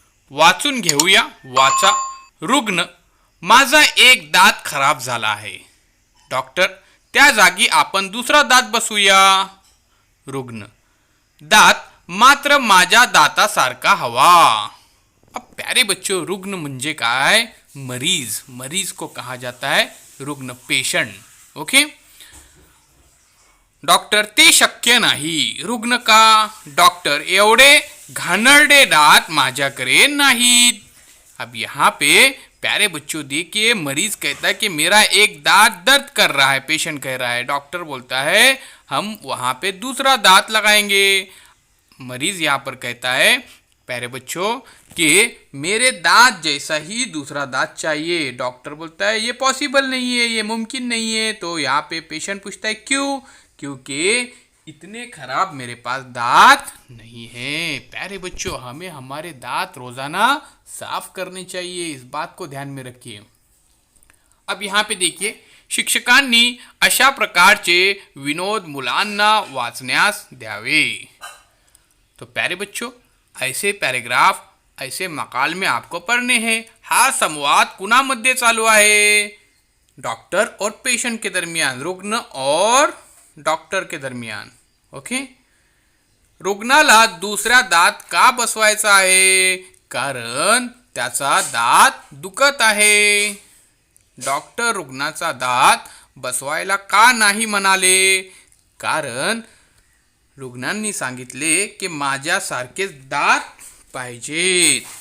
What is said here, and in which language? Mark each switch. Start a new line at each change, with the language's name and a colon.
Marathi: वाचून घेऊया. वाचा. रुग्ण: माझा एक दात खराब झाला आहे. डॉक्टर: त्या जागी आपण दुसरा दात बसवूया. रुग्ण: दात मात्र माझ्या दातासारखा हवा.
Hindi: अब प्यारे बच्चों,
Marathi: रुग्ण म्हणजे काय?
Hindi: मरीज. मरीज को कहा जाता है रुग्ण, पेशंट.
Marathi: ओके. डॉक्टर: ते शक्य नाही. रुग्ण: का? डॉक्टर: एवढे घाणेरडे दात माझ्याकडे नाहीत.
Hindi: अब यहाँ पे प्यारे बच्चों देखिए, मरीज कहता है कि मेरा एक दांत दर्द कर रहा है. पेशेंट कह रहा है. डॉक्टर बोलता है हम वहाँ पे दूसरा दांत लगाएंगे. मरीज यहाँ पर कहता है प्यारे बच्चों कि मेरे दांत जैसा ही दूसरा दांत चाहिए. डॉक्टर बोलता है ये पॉसिबल नहीं है, ये मुमकिन नहीं है. तो यहाँ पे पेशेंट पूछता है क्यों? क्योंकि इतने खराब मेरे पास दांत नहीं है. प्यारे बच्चों, हमें हमारे दांत रोजाना साफ करने चाहिए. इस बात को ध्यान में रखिए. अब यहाँ पे देखिए,
Marathi: शिक्षकांनी अशा प्रकारचे विनोद मुलांना वाचण्यास द्यावे.
Hindi: तो प्यारे बच्चों, ऐसे पैराग्राफ, ऐसे मकाल में आपको पढ़ने हैं.
Marathi: हा संवाद कुणामध्ये चालू आहे?
Hindi: डॉक्टर और पेशेंट के दरमियान, रुग्ण और डॉक्टर के दरमियान.
English: Okay.
Marathi: रुग्णाला दुसरा दात का बसवायचा आहे? कारण त्याचा दात दुखत आहे. डॉक्टर रुग्णाचा दात बसवायला का नाही म्हणाले? कारण रुग्णांनी सांगितले की माझ्यासारखेच दात पाहिजेत.